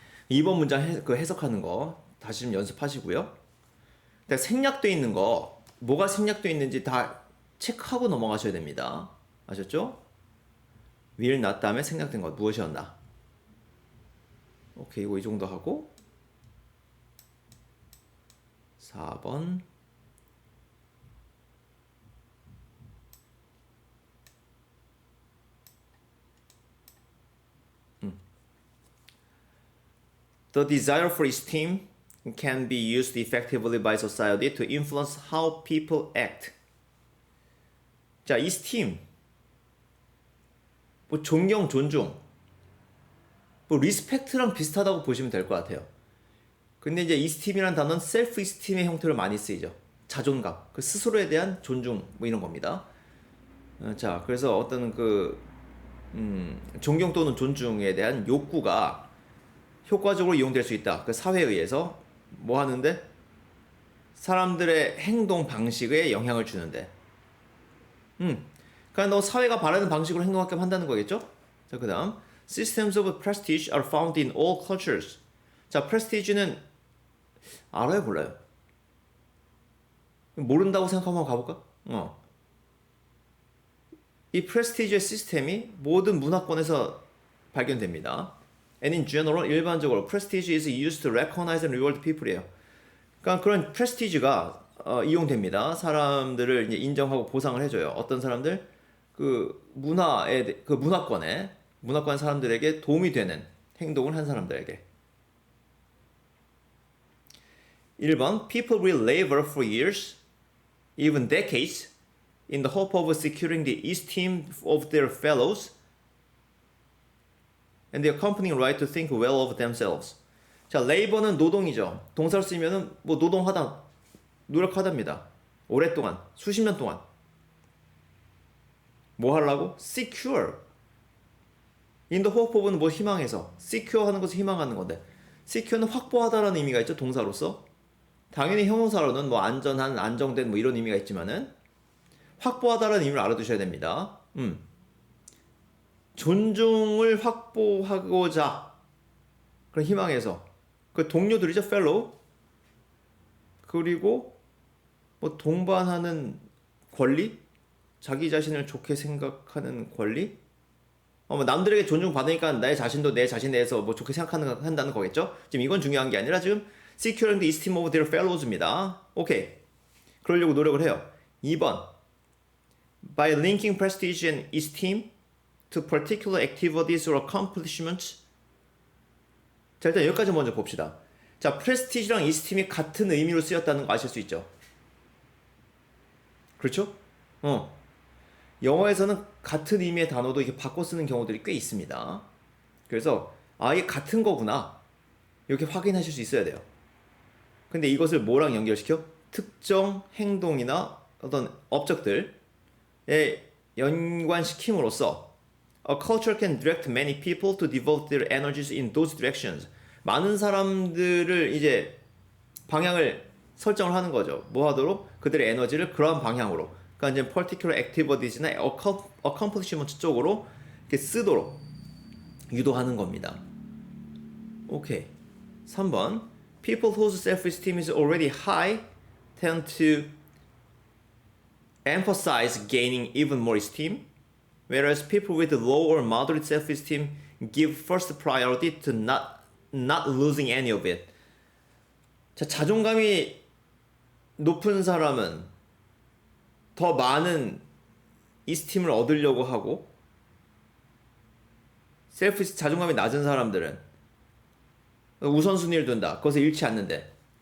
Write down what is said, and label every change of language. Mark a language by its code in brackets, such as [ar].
[ko] 2번 문장 해석하는 거 다시 좀 연습하시고요. 생략되어 있는 거, 뭐가 생략되어 있는지 다 체크하고 넘어가셔야 됩니다. 아셨죠? [en] will not [ko] 다음에 생략된 것 무엇이었나? 오케이, 이거 이 정도 하고 4번 [en] The desire for esteem can be used effectively by society to influence how people act. [ko] 자, esteem 뭐 존경, 존중 뭐 리스펙트랑 비슷하다고 보시면 될 것 같아요. 근데 이제 esteem이라는 단어는 셀프 esteem의 형태로 많이 쓰이죠. 자존감, 그 스스로에 대한 존중 뭐 이런 겁니다. 자, 그래서 어떤 그 존경 또는 존중에 대한 욕구가 효과적으로 이용될 수 있다. 그 사회에 의해서 뭐 하는데 사람들의 행동 방식에 영향을 주는데. 그러니까 너 사회가 바라는 방식으로 행동하게 한다는 거겠죠? 자, 그다음 [en] systems of prestige are found in all cultures. [ko] 자, prestige는 알아요, 몰라요? 모른다고 생각하면 가볼까? 이 프레스티지의 시스템이 모든 문화권에서 발견됩니다. [en] And in general, [ko] 일반적으로 [en] prestige is used to recognize and reward people이에요. [ko] 그러니까 그런 프레스티지가 이용됩니다. 사람들을 이제 인정하고 보상을 해줘요. 어떤 사람들 그 문화에 그 문화권 사람들에게 도움이 되는 행동을 한 사람들에게. [en] 1번 People will labor for years, even decades, in the hope of securing the esteem of their fellows and the accompanying right to think well of themselves. [ko] 자, labor는 노동이죠. 동사를 쓰면은 뭐 노동하다, 노력하답니다. 오랫동안, 수십 년 동안. 뭐 하려고? secure. in the hope of는 뭐 희망해서. secure 하는 것을 희망하는 건데. secure는 확보하다라는 의미가 있죠. 동사로서. 당연히 형용사로는 뭐 안전한, 안정된 뭐 이런 의미가 있지만은 확보하다라는 의미를 알아두셔야 됩니다. 존중을 확보하고자 그런 희망해서 그 동료들이죠, fellow. 그리고 뭐 동반하는 권리, 자기 자신을 좋게 생각하는 권리. 뭐 남들에게 존중받으니까 나의 자신도 내 자신에 대해서 뭐 좋게 생각한다는 거겠죠. 지금 이건 중요한 게 아니라 지금 [en] securing the esteem of their fellows [ko] 입니다. 오케이. 그러려고 노력을 해요. 2번. [en] By linking prestige and esteem to particular activities or accomplishments. [ko] 자, 일단 여기까지 먼저 봅시다. 자, prestige랑 esteem이 같은 의미로 쓰였다는 거 아실 수 있죠? 그렇죠? 영어에서는 같은 의미의 단어도 이렇게 바꿔 쓰는 경우들이 꽤 있습니다. 그래서 이게 같은 거구나 이렇게 확인하실 수 있어야 돼요. 근데 이것을 뭐랑 연결시켜? 특정 행동이나 어떤 업적들에 연관시킴으로써 [en] A culture can direct many people to devote their energies in those directions. [ko] 많은 사람들을 이제 방향을 설정을 하는 거죠. 뭐 하도록? 그들의 에너지를 그러한 방향으로. 그러니까 그러니까 이제 particular activityes나 accomplishment 쪽으로 이렇게 쓰도록 유도하는 겁니다. 오케이. 3번. [en] People whose self-esteem is already high tend to emphasize gaining even more esteem, whereas people with low or moderate self-esteem give first priority to not losing any of it. [ko] 자, 자존감이 높은 사람은 더 많은 이스팀을 얻으려고 하고, 자존감이 낮은 사람들은 우선순위를 둔다. 그것을 잃지 않는데.